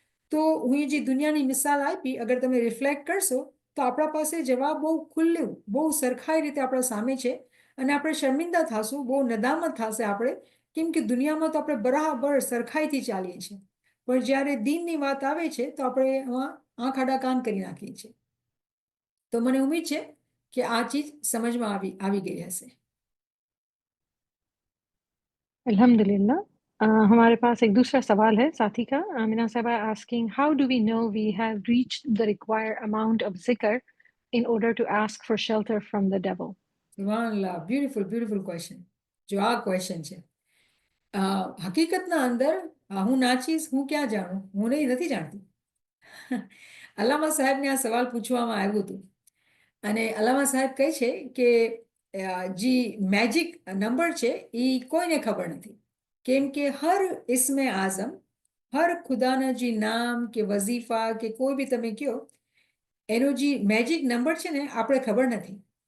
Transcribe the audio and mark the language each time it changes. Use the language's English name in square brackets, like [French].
[Gujarati] તો હું એ જે દુનિયાની મિસાલ આપી, અગર તમે રિફ્લેક્ટ કરશો તો આપણા પાસે જવાબ બહુ ખુલ્લું, બહુ સરખાઈ રીતે આપણા સામે છે, અને આપણે શર્મિંદા થશું, બહુ નદામત થશે આપણે, કેમ કે દુનિયામાં તો આપણે બરાબર સરખાઈથી ચાલીએ છીએ, પણ જ્યારે દીનની વાત આવે છે તો આપણે એમાં આંખ આડા કાન કરી નાખીએ છીએ। તો મને ઉમ્મીદ છે કે આ ચીજ સમજમાં આવી ગઈ હશે। [Arabic] अल्हम्दुलिल्लाह। [Hindi] हमारे पास एक दूसरा सवाल है साथी का। [English] मीना साहिबा asking, how do we know we have reached the required amount of जिक्र in order to ask for shelter from the devil? [Gujarati] સુભાનઅલ્લાહ, beautiful beautiful question. જો આ ક્વેશ્ચન છે, હકીકતના અંદર હું નાચીશ, હું ક્યાં જાણું, હું નથી જાણતી। અલ્લામા સાહેબને આ સવાલ પૂછવામાં આવ્યું હતું અને અલ્લામા સાહેબ કહે છે કે જે મેજિક નંબર છે એ કોઈને ખબર નથી, કેમ કે હર ઇસ્મે આઝમ, હર ખુદાના જે નામ કે વઝીફા કે કોઈ બી તમે કહો, એનો જે મેજિક નંબર છે ને આપણે ખબર નથી।